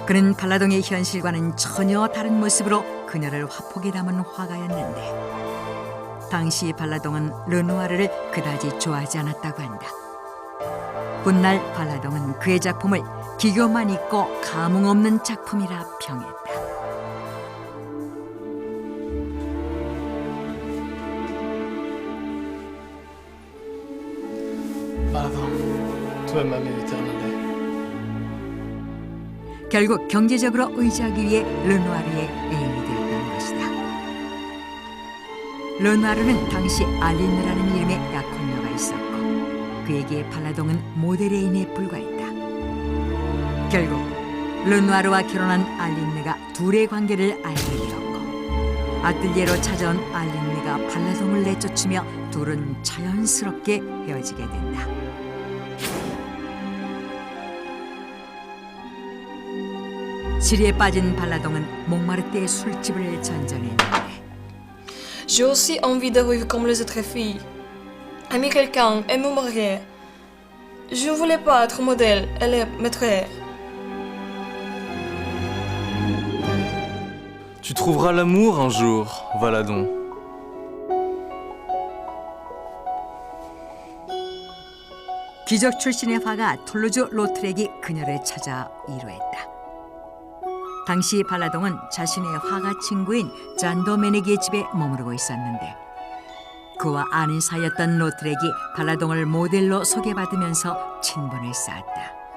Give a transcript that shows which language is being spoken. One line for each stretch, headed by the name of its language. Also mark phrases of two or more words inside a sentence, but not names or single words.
Korean: 그는 팔라동의 현실과는 전혀 다른 모습으로 그녀를 화폭에 담은 화가였는데 당시 팔라동은 르누아르를 그다지 좋아하지 않았다고 한다. 훗날 팔라동은 그의 작품을 기교만 있고 감흥 없는 작품이라 평했다.
French: Pardon, toi ma mère éternelle.
Korean: 결국 경제적으로 의지하기 위해 르누아르의 애인이 되었던 것이다. 르누아르는 당시 알린느라는 이름의 약혼녀가 있었고 그에게 팔라동은 모델 애인에 불과했다. 결국 르누아르와 결혼한 알린느가 둘의 관계를 알게 되었고 아뜰리에로 찾아온 알린느가 팔라동을 내쫓으며 둘은 자연스럽게 헤어지게 된다. 시리에 빠진 팔라동은 몽마르트의 술집을 전전했는데
French: J'ai aussi envie de vivre comme les autres filles. Aimer quelqu'un et me marier. Je ne voulais pas être modèle et le maître. Tu trouveras l'amour un jour, Valadon.
Korean: 귀족 출신의 화가 툴루즈 로트렉이 그녀를 찾아 이루했다. 당시 팔라동은 자신의 화가 친구인 잔 도메네기의 집에 머무르고 있었는데 그와 아는 사이였던 로트렉이 팔라동을 모델로 소개받으면서 친분을 쌓았다.